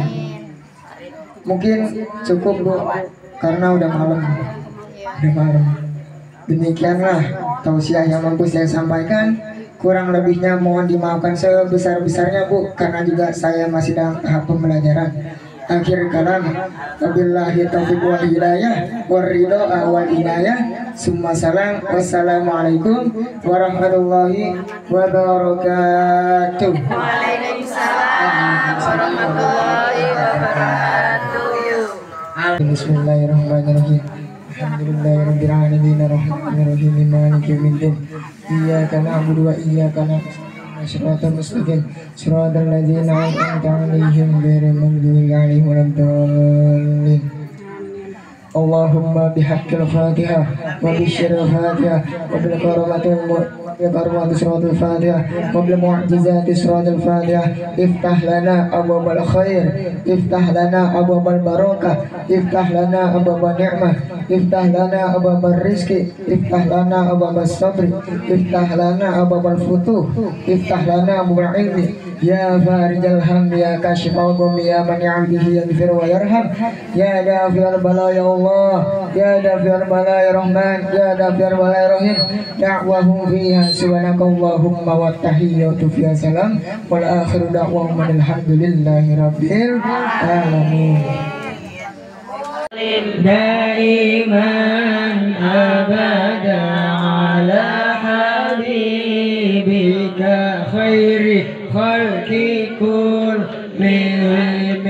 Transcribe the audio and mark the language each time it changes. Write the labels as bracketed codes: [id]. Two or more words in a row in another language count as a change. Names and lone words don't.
[id] Mungkin cukup Bu, karena udah malam. Udah malam. Demikianlah tausiah yang mampu saya sampaikan. Kurang lebihnya mohon dimaafkan sebesar-besarnya Bu, karena juga saya masih dalam tahap pembelajaran. [ar] آخر الكلام، وبالله التوفيق والهداية والرضا والعناية. ثم السلام. والسلام عليكم ورحمة الله وبركاته. وعليكم السلام ورحمة الله وبركاته. بسم الله الرحمن الرحيم. الحمد لله رب العالمين الرحمن الرحيم مالك يوم الدين. إياك نعبد وإياك نستعين. الصراط المستقيم صراط الذين أنعمت عليهم غير المغضوب عليهم ولا الضالين. اللهم بحق الفاتحة وبسر الفاتحة وبالكرامة سورة الفاتحة وبالمعجزة سورة الفاتحة. افتح لنا أبواب الخير، افتح لنا أبواب البركة، افتح لنا أبواب النعمة، افتح لنا أبواب الرزق، افتح لنا أبواب الصبر، افتح لنا أبواب الفتوح، افتح لنا أبواب العلم. يا فارج الهم يا كاشف الغم يا من يعبده يغفر ويرحم. يا دافع البلاء يا الله، يا دافع البلاء يا رحمن، يا دافع البلاء يا رحيم. دعواهم فيها سبحانك اللهم وتحيتهم فيها سلام وآخر دعواهم الحمد لله رب العالمين. دائما أبدا على حبيبك خير الخلق كلهم.